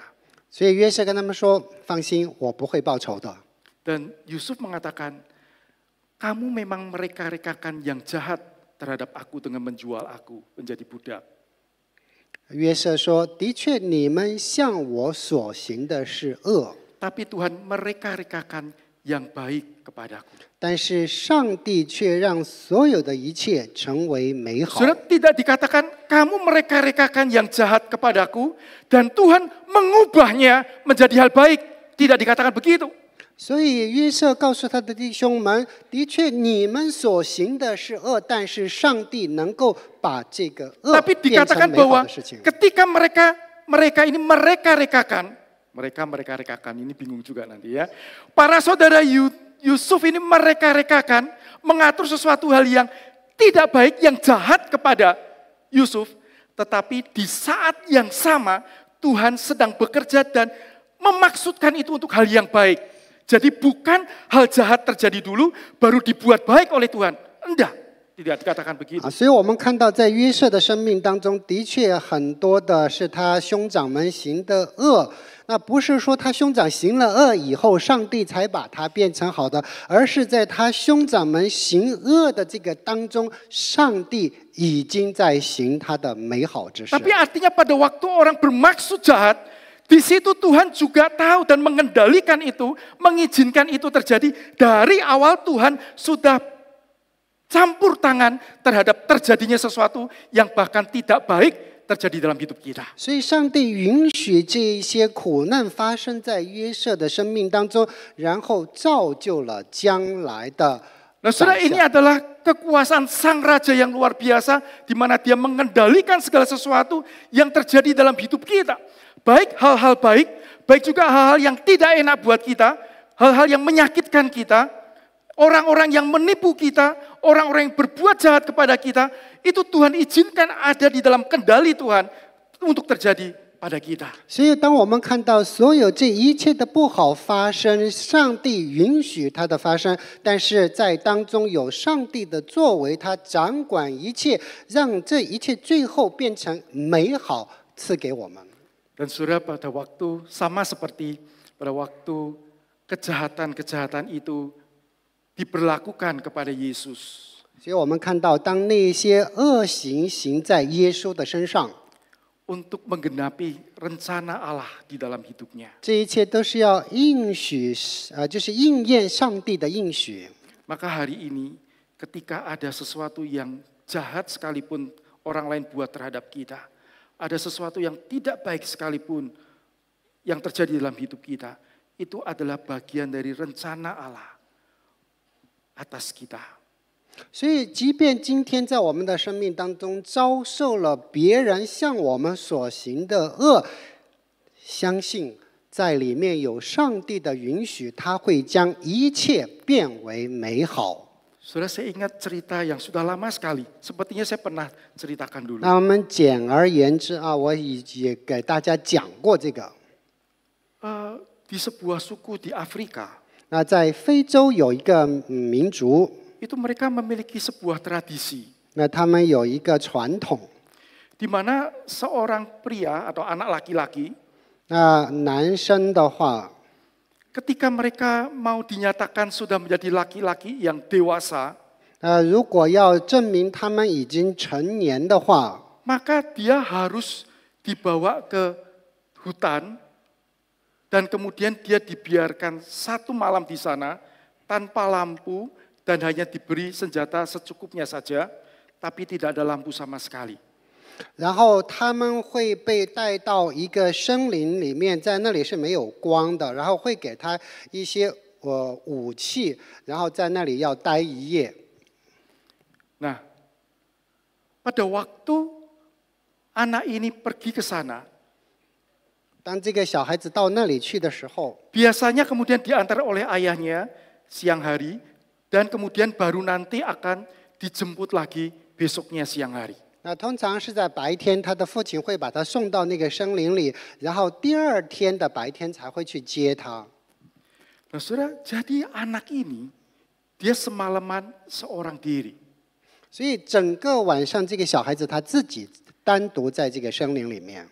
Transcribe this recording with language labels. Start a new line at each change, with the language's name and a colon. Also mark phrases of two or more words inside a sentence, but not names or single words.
Chinese: 所以约瑟跟他们说：“放心，我不会报仇的。”
Indonesian: Dan Yusuf mengatakan, kamu memang mereka-rekakan yang jahat terhadap aku dengan menjual aku menjadi budak.
Chinese: 约瑟说：“的确，你们向我所行的是恶，
Indonesian: Tapi Tuhan mereka-rekakan yang baik kepadaku.
Chinese: 但是上帝却让所有的一切成为美好。”
Indonesian: Saudara, tidak dikatakan kamu mereka-rekakan yang jahat kepadaku dan Tuhan mengubahnya menjadi hal baik. Tidak dikatakan begitu.
Chinese: 所以约瑟告诉他的弟兄们：“的确，你们所行的是恶，但是上帝能够把这个恶
Indonesian: Tapi
Chinese: 变成
Indonesian: dikatakan
Chinese: 美好
Indonesian: bahwa
Chinese: 的事情。”
Indonesian: ketika mereka ini mereka-rekakan, ini bingung juga nanti ya. Para saudara Yusuf ini mereka-rekakan, mengatur sesuatu hal yang tidak baik, yang jahat kepada Yusuf. Tetapi di saat yang sama Tuhan sedang bekerja dan memaksudkan itu untuk hal yang baik. Jadi bukan hal jahat terjadi dulu, baru dibuat baik oleh Tuhan. Enggak, tidak dikatakan begitu.
Chinese: 所以我们看到在约瑟的生命当中，的确很多的是他兄长们行的恶。那不是说他兄长行了恶以后，上帝才把他变成好的，而是在他兄长们行恶的这个当中，上帝已经在行他的美好之事。
Indonesian: Tapi artinya pada waktu orang bermaksud jahat, di situ Tuhan juga tahu dan mengendalikan itu, mengizinkan itu terjadi. Dari awal Tuhan sudah campur tangan terhadap terjadinya sesuatu yang bahkan tidak baik terjadi dalam hidup kita.
Chinese: 所以上帝允许这一些苦难发生在约瑟的生命当中，然后造就了将来的
Indonesian: Nah, saudara, ini adalah kekuasaan sang raja yang luar biasa, di mana dia mengendalikan segala sesuatu yang terjadi dalam hidup kita. Baik hal-hal baik, baik juga hal-hal yang tidak enak buat kita, hal-hal yang menyakitkan kita, orang-orang yang menipu kita, orang-orang yang berbuat jahat kepada kita, itu Tuhan izinkan ada di dalam kendali Tuhan untuk terjadi pada kita.
Chinese: 所以，当我们看到所有这一切的不好发生，上帝允许它的发生，但是在当中有上帝的作为，他掌管一切，让这一切最后变成美好，赐给我们。
Indonesian: Dan saudara, pada waktu sama seperti pada waktu kejahatan-kejahatan itu diberlakukan kepada Yesus.
Chinese: 所以我们看到，当那些恶行行在耶稣的身上，
Indonesian: untuk menggenapi rencana Allah di dalam hidupnya.
Chinese: 这一切都是要应许，就是应验上帝的应许。
Indonesian: Maka hari ini ketika ada sesuatu yang jahat sekalipun orang lain buat terhadap kita, ada sesuatu yang tidak baik sekalipun yang terjadi dalam hidup kita, itu adalah bagian dari rencana Allah atas kita.
Chinese: 所以，即便今天在我们的生命当中遭受了别人向我们所行的恶，相信在里面有上帝的允许，他会将一切变为美好。
Indonesian: Saudara, saya ingat cerita yang sudah lama sekali. Sepertinya saya pernah ceritakan dulu.
Chinese: 那我们简而言之啊，我也给大家讲过这个。
Indonesian: Di sebuah suku di Afrika,
Chinese: 那在非洲有一个民族，
Indonesian: itu mereka memiliki sebuah tradisi,
Chinese: 那他们有一个传统，
Indonesian: di mana seorang pria atau anak laki-laki,
Chinese: 那男生的话，
Indonesian: ketika mereka mau dinyatakan sudah menjadi laki-laki yang dewasa,
Chinese: 如果要证明他们已经成年的话，
Indonesian: maka dia harus dibawa ke hutan dan kemudian dia dibiarkan 1 malam di sana tanpa lampu dan hanya diberi senjata secukupnya saja, tapi tidak ada lampu sama sekali.
Chinese: 然后他们会被带到一个森林里面，在那里是没有光的，然后会给他一些武器，然后在那里要待一夜。
Indonesian: Nah, pada waktu anak ini pergi ke sana,
Chinese: 当这个小孩子到那里去的时候，
Indonesian: biasanya kemudian diantar oleh ayahnya siang hari dan kemudian baru nanti akan dijemput lagi besoknya siang hari.
Chinese: 那通常是在白天，他的父亲会把他送到那个森林里，然后第二天的白天才会去接他。
Indonesian: Nah, saudara, jadi anak ini dia semalaman seorang diri.
Chinese: 所以整个晚上，这个小孩子他自己单独在这个森林里面，